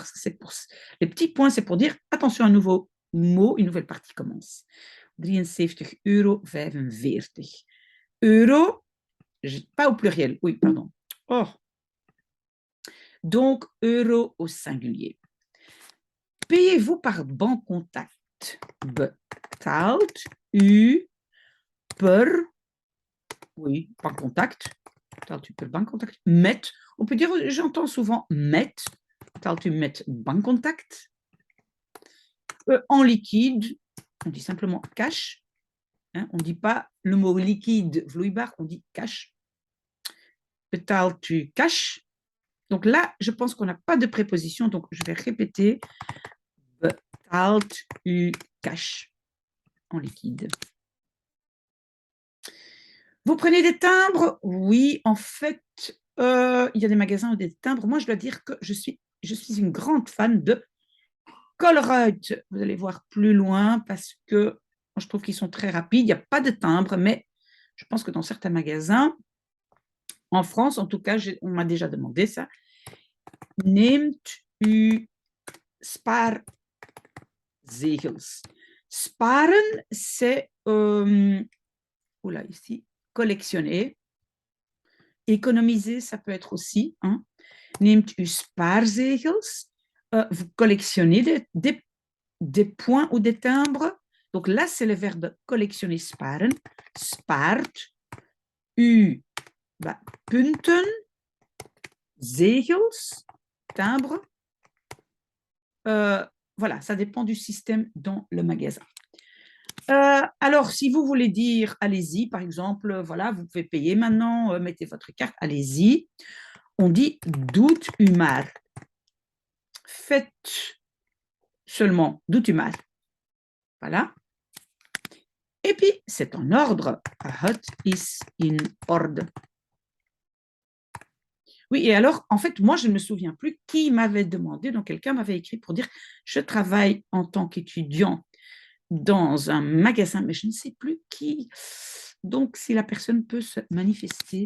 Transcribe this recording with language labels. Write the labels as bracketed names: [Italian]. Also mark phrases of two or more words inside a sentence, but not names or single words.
[French] Les petits points, c'est pour dire, attention, un nouveau mot, une nouvelle partie commence. 73,45 €. Euro, pas au pluriel, oui, pardon. Oh. Donc, euro au singulier. Payez-vous par banque contact? [Dutch] Betaalt u per, [French] oui, par contact. [Dutch] Betaalt u per bankcontact? Met, [French] on peut dire, j'entends souvent met. [Dutch] Betaalt u met bankcontact? [French] En liquide, on dit simplement cash. Hein, on ne dit pas le mot liquide, vloeibaar, on dit cash. [Dutch] Betaalt u cash? [French] Donc là, je pense qu'on n'a pas de préposition, donc je vais répéter. [Dutch] Betaalt u cash? [French] En liquide. Vous prenez des timbres? Oui, en fait, il y a des magasins où des timbres. Moi, je dois dire que je suis une grande fan de Colruyt. Vous allez voir plus loin parce que je trouve qu'ils sont très rapides. Il n'y a pas de timbre, mais je pense que dans certains magasins, en France, en tout cas, on m'a déjà demandé ça. [Dutch] Neemt u spaarzegels? Sparen, [French] c'est oula, ici, collectionner. Économiser, ça peut être aussi. Hein. [Dutch] Neemt u spaarzegels? [French] Vous collectionnez des points ou des timbres. Donc là, c'est le verbe collectionner, [Dutch] sparen. Spaart. U, punten. Zegels, [French] timbres. Voilà, ça dépend du système dans le magasin. Alors, si vous voulez dire allez-y, par exemple, voilà, vous pouvez payer maintenant, mettez votre carte, allez-y. On dit [Dutch] doet u maar. [French] Faites seulement, [Dutch] doet u maar. [French] Voilà. Et puis, c'est en ordre. [Dutch] Het is in orde. [French] Oui, et alors, en fait, moi, je ne me souviens plus qui m'avait demandé, donc quelqu'un m'avait écrit pour dire je travaille en tant qu'étudiant dans un magasin, mais je ne sais plus qui. Donc, si la personne peut se manifester.